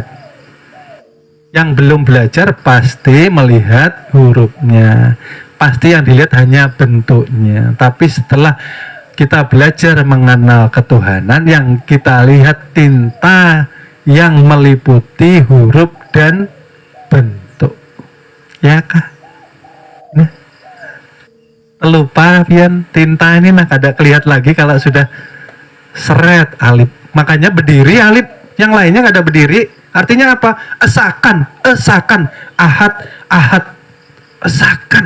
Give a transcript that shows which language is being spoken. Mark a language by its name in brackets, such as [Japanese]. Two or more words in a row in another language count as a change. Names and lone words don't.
[Banjar] Yang belum belajar pasti melihat hurufnya. Pasti yang dilihat hanya bentuknya. Tapi setelah kita belajar mengenal ketuhanan, yang kita lihat tinta yang meliputi huruf dan bentuk. Ya kah? Nah, lupa pian tinta ini nah kada kelihat lagi kalau sudah seret alif. Makanya berdiri alif, yang lainnya kada berdiri. Artinya apa? Esakan, ahad, esakan.